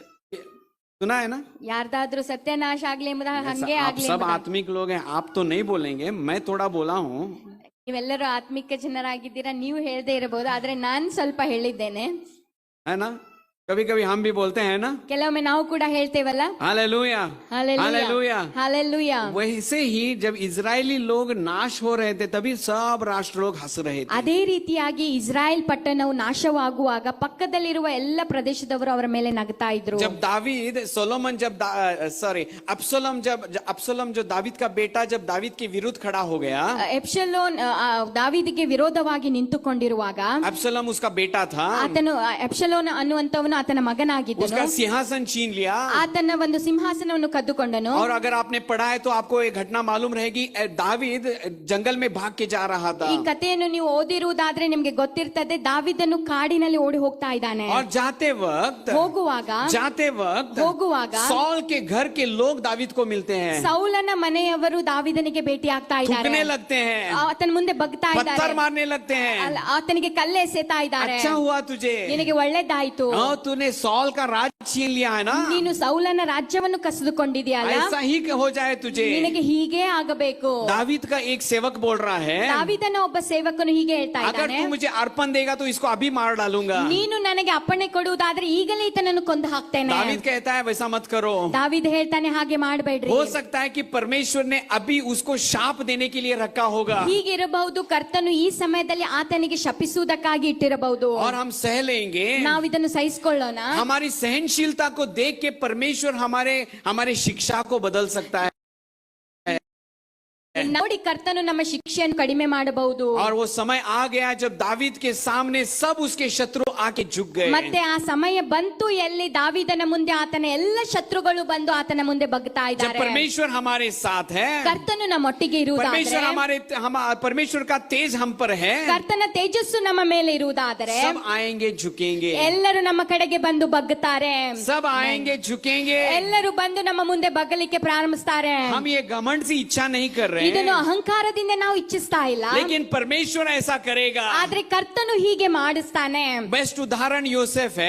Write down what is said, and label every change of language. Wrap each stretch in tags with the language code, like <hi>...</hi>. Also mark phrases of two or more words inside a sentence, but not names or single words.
<hi>सुना है ना?</hi> <kn>ಯಾರ್ದಾದ್ರೂ ಸತ್ಯನಾಶ ಆಗ್ಲಿ ಎಂಬುದಾಗಿ ಹಂಗೆ</kn> <hi>आप</hi> <kn>ಆಗ್ಲಿ</kn> <hi>सब आत्मिक लोग हैं, आप तो नहीं बोलेंगे, मैं थोड़ा बोला हूँ.</hi> <kn>ನೀವೆಲ್ಲರೂ ಆತ್ಮಿಕ ಜನರಾಗಿದ್ದೀರಾ, ನೀವು ಹೇಳ್ದೇ ಇರಬಹುದು, ಆದ್ರೆ ನಾನ್ ಸ್ವಲ್ಪ ಹೇಳಿದ್ದೇನೆ.</kn> <hi>है ना? कभी कभी हम भी बोलते हैं ना,</hi> <kn>ಕೆಲವೊಮ್ಮೆ ನಾವು ಕೂಡ ಹೇಳ್ತೇವಲ್ಲ,</kn> <hi>हालेलुया हालेलुया. हालेलुया. वैसे ही जब इजरायली लोग नाश हो रहे थे, तभी सब राष्ट्र लोग हंस रहे थे.</hi> <kn>ಅದೇ ರೀತಿಯಾಗಿ ಇಸ್ರಾಯೇಲ್ ಪಟ್ಟಣವು ನಾಶವಾಗುವಾಗ ಪಕ್ಕದಲ್ಲಿರುವ ಎಲ್ಲ ಪ್ರದೇಶದವರು ಅವರ ಮೇಲೆ ನಗ್ತಾ ಇದ್ರು.</kn> <hi>जब दावीद सोलोमन अब्सलोम जो दावीद का बेटा, जब दावीद के विरुद्ध खड़ा हो गया,</hi> <kn>ಎಬ್ಷಲೋನ್ ದಾವೀದಿಗೆ ವಿರೋಧವಾಗಿ ನಿಂತುಕೊಂಡಿರುವಾಗ,</kn> <hi>अब्सलोम उसका बेटा था,</hi> <kn>ಆತನು ಎಬ್ಷಲೋನ್ ಅನ್ನುವಂತವನು ಆತನ ಮಗನಾಗಿದ್ದನು.</kn> <hi>उसका सिंहासन छीन लिया.</hi> <kn>ಆತನ ಒಂದು ಸಿಂಹಾಸನವನ್ನು ಕದ್ದುಕೊಂಡನು.</kn> <hi>और अगर आपने पढ़ा है तो आपको एक घटना मालूम रहेगी, दावीद जंगल में भाग के जा रहा था.</hi> <kn>ಈ ಕಥೆಯನ್ನು ನೀವು ಓದಿರುವುದಾದ್ರೆ ನಿಮ್ಗೆ ಗೊತ್ತಿರ್ತದೆ, ದಾವೀದನು ಕಾಡಿನಲ್ಲಿ ಓಡಿ ಹೋಗ್ತಾ ಇದ್ದಾನೆ.</kn> <hi>और जाते वक्त</hi> <kn>ಹೋಗುವಾಗ</kn> <hi>सौल के घर के लोग दावीद को मिलते हैं,</hi> <kn>ಸೌಲನ ಮನೆಯವರು ದಾವೀದನಿಗೆ ಭೇಟಿ ಆಗ್ತಾ ಇದ್ದಾರೆ.</kn> <hi>थूकने लगते हैं,</hi> <kn>ಆತನ ಮುಂದೆ ಬಗ್ತಾ</kn> <hi>पत्थर</hi> <kn>ಇದ್ದಾರೆ,</kn> <hi>मारने लगते हैं.</hi> <kn>ಆತನಿಗೆ ಕಲ್ಲೆ ಎಸೆತಾ ಇದ್ದಾರೆ.</kn> <hi>अच्छा हुआ तुझे,</hi> <kn>ನಿನಗೆ ಒಳ್ಳೇದಾಯ್ತು,</kn> <hi>तूने सौल का राज छीन लिया है ना.</hi> <kn>ನೀನು ಸೌಲನ ರಾಜ್ಯವನ್ನು ಕಸಿದುಕೊಂಡಿದೆಯಲ್ಲ,</kn> <hi>ऐसा ही हो जाए तुझे.</hi> <kn>ನಿನಗೆ ಹೀಗೆ ಆಗಬೇಕು.</kn> <hi>दावीद का एक सेवक बोल रहा है,</hi> <kn>ದಾವೀದನ ಒಬ್ಬ ಸೇವಕನು ಹೀಗೆ ಹೇಳ್ತಾ</kn> <hi>अगर</hi> <kn>ಇದ್ದಾನೆ,</kn> <hi>तू मुझे अर्पण देगा तो इसको अभी मार डालूंगा.</hi> <kn>ನೀನು ನನಗೆ ಅಪ್ಪಣೆ ಕೊಡುವುದಾದ್ರೆ ಈಗಲೇ ಈತನನ್ನು ಕೊಂದು ಹಾಕ್ತೇನೆ.</kn> <hi>दावीद कहता है वैसा मत करो.</hi> <kn>ದಾವೀದ ಹೇಳ್ತಾನೆ ಹಾಗೆ ಮಾಡಬೇಡ್ರಿ.</kn> <hi>हो सकता है कि परमेश्वर ने अभी उसको शाप देने के लिए रखा होगा,</hi> <kn>ಹೀಗಿರಬಹುದು, ಕರ್ತನು ಈ ಸಮಯದಲ್ಲಿ ಆತನಿಗೆ ಶಪಿಸುವುದಕ್ಕಾಗಿ ಇಟ್ಟಿರಬಹುದು.</kn> <hi>और हम सह लेंगे.</hi> <kn>ನಾವು ಇದನ್ನು ಸಹಿಸಿಕೊಳ್ಳೋಣ.</kn> <hi>हमारी सहनशीलता को देख के परमेश्वर हमारे शिक्षा को बदल सकता है.</hi> <kn>ನೋಡಿ ಕರ್ತನು ನಮ್ಮ ಶಿಕ್ಷೆಯನ್ನು ಕಡಿಮೆ ಮಾಡಬಹುದು.</kn> <hi>और वो समय आ गया जब दावीद के सामने सब उसके शत्रु आके झुक गए.</hi> <kn>ಮತ್ತೆ ಆ ಸಮಯ ಬಂತು ಎಲ್ಲಿ ದಾವೀದನ ಮುಂದೆ ಆತನ ಎಲ್ಲ ಶತ್ರುಗಳು ಬಂದು ಆತನ ಮುಂದೆ ಬಗ್ತಾ</kn> <hi>जब</hi> <kn>ಇದ್ದಾರೆ.</kn> <hi>परमेश्वर हमारे साथ है,</hi> <kn>ಕರ್ತನು ನಮ್ಮೊಟ್ಟಿಗೆ ಇರುವುದಾದರೆ,</kn> <hi>परमेश्वर का तेज हम पर है,</hi> <kn>ಕರ್ತನ ತೇಜಸ್ಸು ನಮ್ಮ ಮೇಲೆ ಇರುವುದಾದರೆ</kn> <hi>सब आएंगे झुकेंगे.</hi> <kn>ಎಲ್ಲರೂ ನಮ್ಮ ಕಡೆಗೆ ಬಂದು ಬಗ್ಗುತ್ತಾರೆ.</kn> <hi>सब आएंगे झुकेंगे.</hi> <kn>ಎಲ್ಲರೂ ಬಂದು ನಮ್ಮ ಮುಂದೆ ಬಗ್ಗಲಿಕ್ಕೆ ಪ್ರಾರಂಭಿಸ್ತಾರೆ.</kn> <hi>हम ये घमंड से इच्छा नहीं कर रहे</hi> <kn>ಇದನ್ನು</kn> <hi>हैं,</hi> <kn>ಅಹಂಕಾರದಿಂದ ನಾವು ಇಚ್ಛಿಸ್ತಾ ಇಲ್ಲ,</kn> <hi>लेकिन परमेश्वर ऐसा करेगा.</hi> <kn>ಆದ್ರೆ ಕರ್ತನು ಹೀಗೆ ಮಾಡಿಸ್ತಾನೆ.</kn> <hi>बेस्ट उदाहरण योसेफ है.</hi>